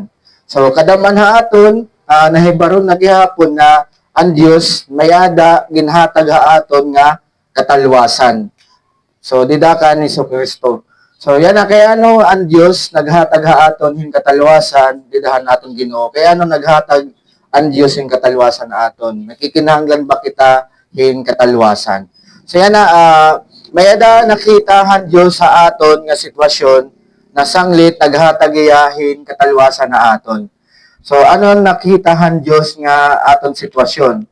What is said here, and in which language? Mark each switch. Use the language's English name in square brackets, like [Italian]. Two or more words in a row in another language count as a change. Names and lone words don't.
[Waray] So, kadaman aton nahibaron na gihapon na ang Dios mayada ginhatag aton nga katalwasan. So, dida ni Jesucristo. So, yan kaya ang Dios naghatag aton hin katalwasan, didahan aton Ginoo. Kaya naghatag ang Diyos yung katalwasan aton. Nakikinahanglan ba kita yung katalwasan? So yan may ada nakitahan Diyos sa aton nga sitwasyon na sanglit naghatagayahin katalwasan na aton. So ano nakitahan Diyos nga aton sitwasyon?